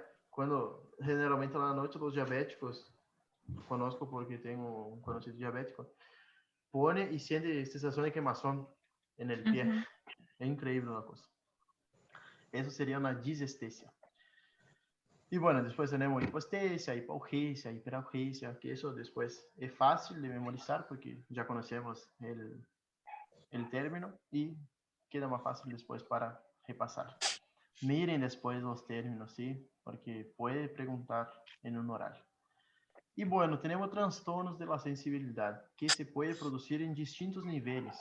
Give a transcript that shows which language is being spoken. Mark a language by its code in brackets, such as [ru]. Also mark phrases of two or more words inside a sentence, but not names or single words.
[es] Cuando generalmente a la noche los diabéticos, conozco porque tengo un conocido diabético, pone y siente sensación de quemazón en el pie. Ujú. Es increíble una cosa. Eso sería una disestesia. Y bueno, después tenemos hipoestesia, hipourgesia, hiperurgesia, que eso después es fácil de memorizar porque ya conocemos el término y queda más fácil después para repasar. Miren después los términos, ¿sí? Porque puede preguntar en un oral. Y bueno, tenemos trastornos de la sensibilidad que se puede producir en distintos niveles.